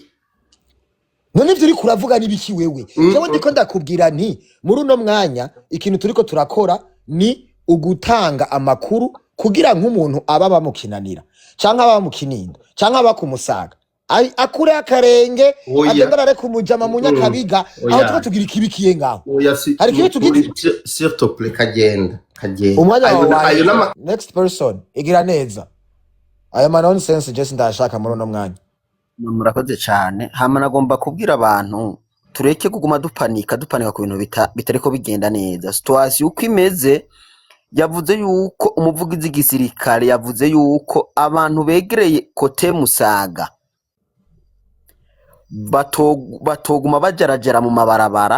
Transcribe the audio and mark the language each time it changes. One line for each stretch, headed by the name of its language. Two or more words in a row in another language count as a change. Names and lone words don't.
Rundi: None ivyo uri kuravuga nibiki wewe? Jewe ndiko ndakubwira nti muri uno mwanya ikintu turiko turakora ni ugutanga amakuru kugira nk'umuntu aba bamukinanira canke aba mu Kinindo canke aba ku Musaga akure akarenge agendana ku mujama mu Nyakabiga, aho tuko tugira ikibikiye ngaho. Hari kibi tugize
French: s'il te plaît Kagenda.
Rundi: Umwanya
English: next person
Rundi: igira neza. Aya
English: nonsense just
Rundi: ndashaka muri uno mwanya. Murakoze cyane. Hama nagomba kubwira abantu tureke kuguma dupanika ku bintu bitariko bigenda neza. Situation uko imeze, yavuze yuko umuvugizi gisirikare yavuze yuko abantu begereye kote Musaga batoguma bajarajera mu mabarabara.